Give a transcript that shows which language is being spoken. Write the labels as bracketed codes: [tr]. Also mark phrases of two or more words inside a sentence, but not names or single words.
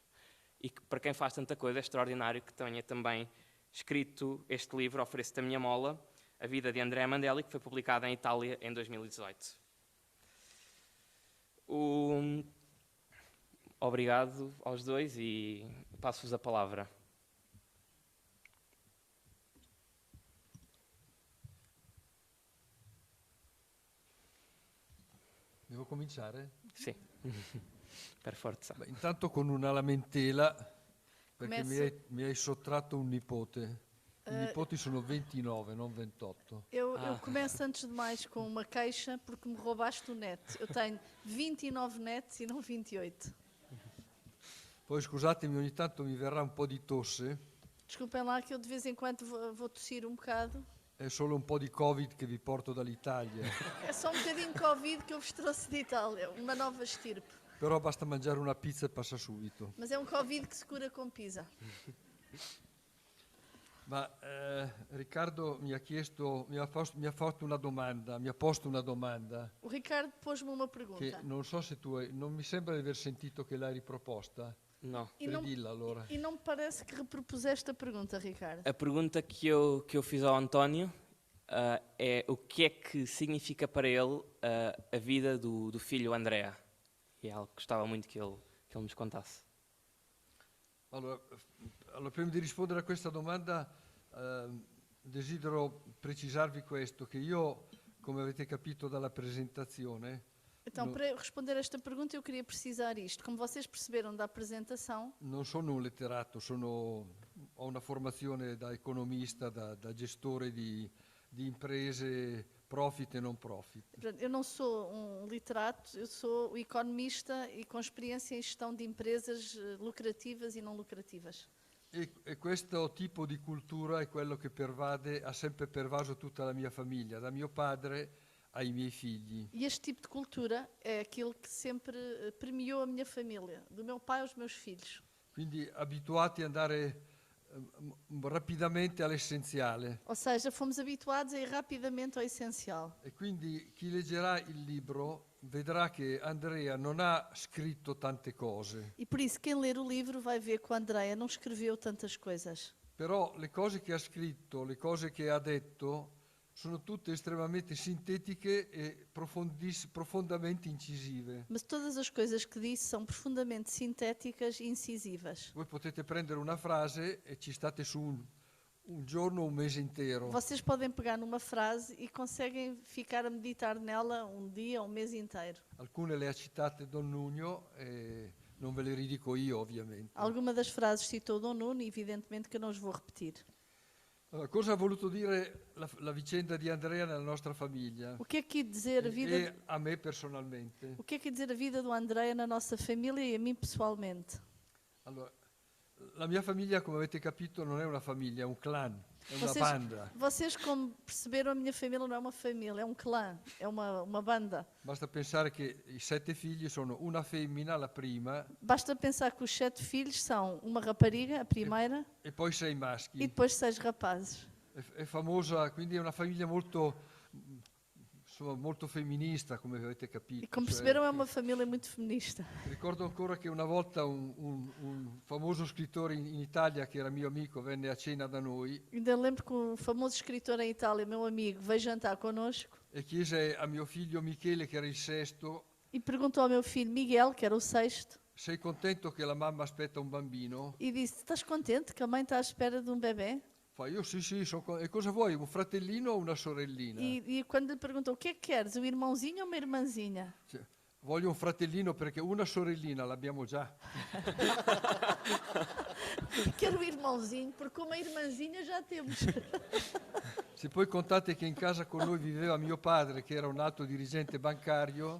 [pt] E que, para quem faz tanta coisa, é extraordinário que tenha também escrito este livro, Ofereço-te a Minha Mola, A Vida de Andrea Mandelli, que foi publicada em Itália em 2018. Obrigado aos dois e passo-vos a palavra. [it] Devo cominciare? Sì, per forza. Beh, intanto con una lamentela, perché [pt] Começo. [it] mi hai sottratto un nipote. I nipoti sono 29, non 28. [pt] Eu começo antes de mais com uma queixa porque me roubaste o net. Eu tenho 29 nets e não 28. [it] Poi scusatemi, ogni tanto mi verrà un po' di tosse, [pt] Desculpem lá que eu de vez em quando vou tossir um bocado. [it] è solo un po' di Covid che vi porto dall'Italia. [pt] É só um bocadinho Covid que eu vos trouxe de Itália, uma nova estirpe. [it] Però basta mangiare una pizza e passa subito. [pt] Mas é um Covid que se cura com pizza. [it] Ma Riccardo mi ha fatto una domanda, mi ha posto una domanda [pt] O Ricardo pôs-me uma [it] che [pt] pergunta. [it] non so se non mi sembra di aver sentito che l'hai riproposta. [pt] Não. E não, [it] Ridilla allora. [pt] e não me parece que repropuseste a pergunta, Ricardo. A pergunta que eu fiz ao António é o que é que significa para ele a vida do filho Andrea. E é algo que gostava muito que ele nos contasse. [it] Allora, prima di rispondere a questa domanda desidero precisarvi questo, che io, come avete capito dalla presentazione, [pt] Então, para responder a esta pergunta, eu queria precisar isto. Como vocês perceberam da apresentação, [it] non sono un letterato, ho una formazione da economista, da gestore di imprese profit e non profit. [pt] portanto, eu não sou um literato, eu sou o economista e com experiência em gestão de empresas lucrativas e não lucrativas. [it] E questo tipo di cultura è quello che ha sempre pervaso tutta la mia famiglia, da mio padre ai miei figli. [pt] E este tipo de cultura é aquilo que sempre permeou a minha família, do meu pai aos meus filhos. [it] Quindi abituati ad andare rapidamente all'essenziale. [pt] Ou seja, fomos habituados a ir rapidamente ao essencial. [it] E quindi chi leggerà il libro vedrà che Andrea non ha scritto tante cose, [pt] E por isso, quem ler o livro vai ver que o Andrea não escreveu tantas coisas. [it] però le cose che ha scritto, le cose che ha detto, sono tutte estremamente sintetiche e profondamente incisive. [pt] Mas todas as coisas que disse são profundamente sintéticas e incisivas. [it] Voi potete prendere una frase e ci state su un giorno o un mese intero. [pt] Vocês podem pegar numa frase e conseguem ficar a meditar nela um dia, um mês inteiro. [it] Alcune le ha citate Don Nuno e non ve le ridico io, ovviamente. [pt] Alguma das frases citou Dom Nuno e evidentemente que eu não os vou repetir. [it] Allora, cosa ha voluto dire la vicenda di Andrea nella nostra famiglia [pt] O que é que ia dizer a vida, [it] e a me personalmente? [pt] o que é que ia dizer a vida do Andrea na nossa família e a mim pessoalmente? [it] Allora, la mia famiglia, come avete capito, non è una famiglia, è un clan, è una [pt] Vocês, [it] banda. [pt] vocês, como perceberam, a minha família não é uma família, é um clã, é uma banda. [it] Basta pensare che i 7 figli sono una femmina, la prima, [pt] Basta pensar que os 7 filhos são uma rapariga, a primeira, [it] e poi 6 [pt] e [it] maschi. [pt] depois 6 rapazes. [it] È famosa, quindi è una famiglia molto, insomma, molto femminista, come avete capito. [pt] E como [it] Cioè, [pt] perceberam, é uma família muito feminista. [it] ricordo ancora che una volta un famoso scrittore in Italia, che era mio amico, venne a cena da noi [pt] Ainda lembro que um famoso escritor em Itália, meu amigo, veio jantar connosco [it] e chiese a mio figlio Michele, che era il sesto, [pt] e perguntou ao meu filho Miguel, que era o sexto, [it] sei contento che la mamma aspetta un bambino? [pt] e disse: estás contente que a mãe está à espera de um bebê? [it] Fa, io sì, e cosa vuoi, un fratellino o una sorellina? [pt] E quando lhe perguntou: o que é que queres, um irmãozinho ou uma irmãzinha? [it] Cioè, voglio un fratellino perché una sorellina l'abbiamo già. [pt] Quero um irmãozinho, porque uma irmãzinha já temos. [it] Se poi contate che in casa con noi viveva mio padre, che era un alto dirigente bancario,